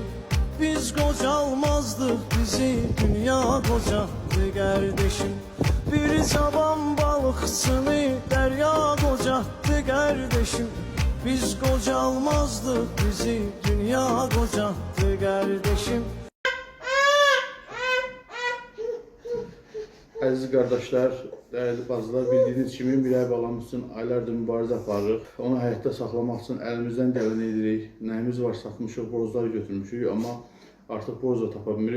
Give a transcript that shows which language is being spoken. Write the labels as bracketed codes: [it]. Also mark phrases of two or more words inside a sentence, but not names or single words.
[tr] Biz kocalmazdık, bizi dünya kocattı kardeşim. Bir taban balıksını derya kocattı kardeşim. Biz kocalmazdık, bizi dünya kocattı kardeşim. [az] Əziz qardaşlar, dəyərli bacılar, bildiyiniz kimi Miray balamız üçün aylardır mübarizə aparırıq. Onu həyatda saxlamaq üçün əlimizdən gələni edirik. Nəyimiz var satmışıq, borclar götürmüşük, amma artıq borc da tapa bilmirik.